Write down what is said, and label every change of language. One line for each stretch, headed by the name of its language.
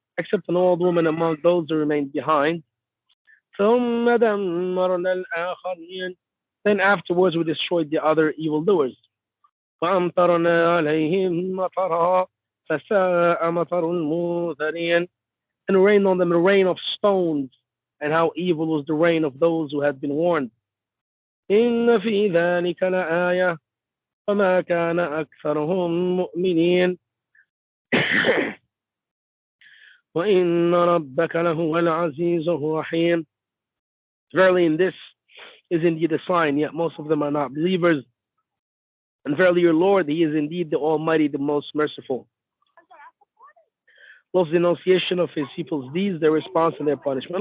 English: Except an old woman among those who remained behind.
Arabic: ثُمَّ دَمَّرْنَا الْآخَرِينَ.
English: Then afterwards we destroyed the other evildoers.
Arabic: وأمطرنا عليهم مطرا فساء مطر المنذرين,
English: and rain on them the rain of stones, and how evil was the rain of those who had been warned.
Arabic: إن في ذلك لآية وما كان أكثرهم مؤمنين وإن ربك لهو العزيز الرحيم.
English: Verily in this is indeed a sign, yet most of them are not believers. And verily your Lord, He is indeed the Almighty, the most merciful. Love's denunciation of His people's deeds, their response and their punishment.